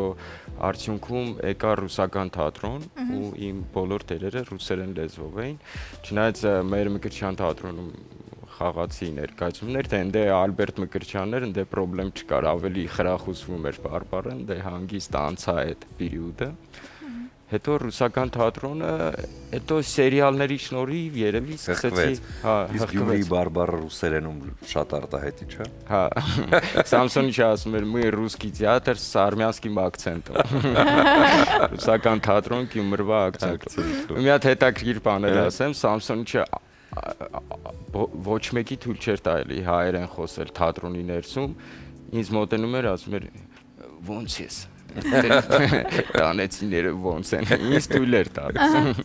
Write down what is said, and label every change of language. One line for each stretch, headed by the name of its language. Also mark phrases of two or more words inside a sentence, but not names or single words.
Armenian: արդյունքում եկա ռուսական թատրոն ու իմ բոլոր տերերը ռուսերեն լեզվով էին։ Չնայած մեր Մկրտչյան թատրոնում խաղացի ներկայացումներ, թե ընդ Ալբերտ Մկրտչյաններ, ընդ պրոբլեմ չկար, ավելի խրախուսվում էր բարբառը, ընդ հանգիստ անցա այդ պերիոդը։ Հետո ռուսական թատրոնը, հետո սերիալների շնորհիվ երևի սկսեցի, հա, իսկ Գյումրիի բարբառը ռուսերենում շատ արտահայտիչ է։ Հա։ Սամսոնիչը ասում էր՝
Russian: «Мы русский театр с армянским акцентом»։
Armenian: Ռուսական թատրոն Գյումրվա акцент։ Մի հատ հետաքրքիր բաներ ասեմ, Սամսոնիչը ոչ մեկի թույլ չէր տալի հայերեն խոսել թատրոնի ներսում, ինձ մոտենում էր, ասում էր՝ «Ոնց ես»։ Տանեցիները ոնց են, ինձ թույլ էր տալիս։